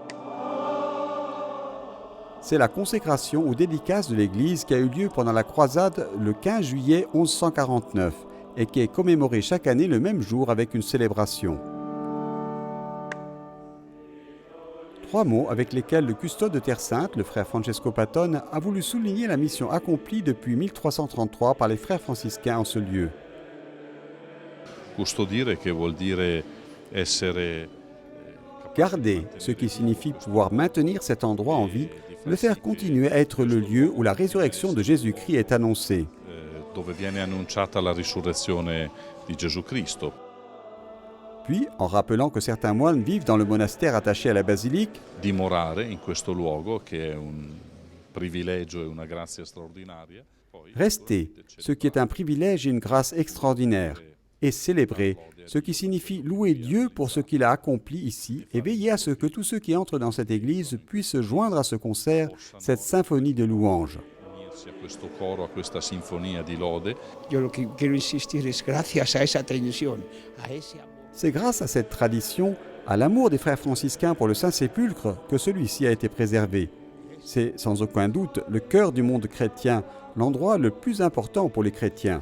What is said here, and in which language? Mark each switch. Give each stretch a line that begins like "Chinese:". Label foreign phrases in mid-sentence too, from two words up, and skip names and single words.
French: C'est la consécration ou dédicace de l'église qui a eu lieu pendant la croisade le 15 juillet 1149 et qui est commémorée chaque année le même jour avec une célébration. 3 mots avec lesquels le custode de Terre Sainte, le frère Francesco Patton, a voulu souligner la mission accomplie depuis 1333 par les frères franciscains en ce lieu.
Italian: Custodire, che vuol dire essere
French: Garder, ce qui signifie pouvoir maintenir cet endroit en vie, le faire continuer à être le lieu où la résurrection de Jésus-Christ est annoncée.
Italian: dove viene annunciata la risurrezione di Gesù Cristo.
French: Puis, en rappelant que certains moines vivent dans le monastère attaché à la basilique,
Italian: Dimorare in questo luogo, che è un privilegio e una grazia straordinaria.
French: rester, ce qui est un privilège et une grâce extraordinaire, et célébrer, ce qui signifie louer Dieu pour ce qu'il a accompli ici et veiller à ce que tous ceux qui entrent dans cette église puissent se joindre à ce concert, cette symphonie de louanges.
Italian: Unirsi a questo coro, a questa sinfonia di lode.
Spanish: Yo lo que quiero insistir es gracias a esa tradición, a ese amor.
French: C'est grâce à cette tradition, à l'amour des frères franciscains pour le Saint-Sépulcre, que celui-ci a été préservé. C'est sans aucun doute le cœur du monde chrétien, l'endroit le plus important pour les chrétiens.